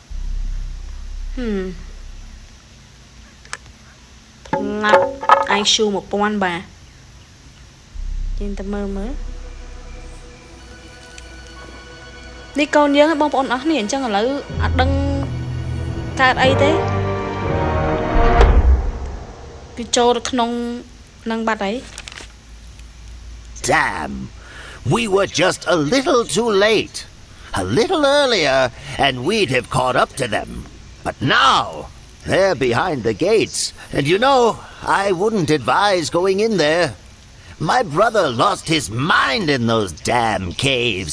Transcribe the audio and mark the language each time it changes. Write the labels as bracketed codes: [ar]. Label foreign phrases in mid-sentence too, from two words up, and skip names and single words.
[km] ផ្លាប់ IQ 1000បាទយើងទៅមើលនេះកូនយើងបងប្អូនអស់គ្នាអញ្ចឹងឥឡូវអត់ដឹងកើតអីទេវាចូលទៅក្នុងនឹងបាត់ហើយ [en] Damn, we were just a little too late. A little earlier, and we'd have caught up to them. But now, they're behind the gates, and you know, I wouldn't advise going in there. My brother lost his mind in those damn caves.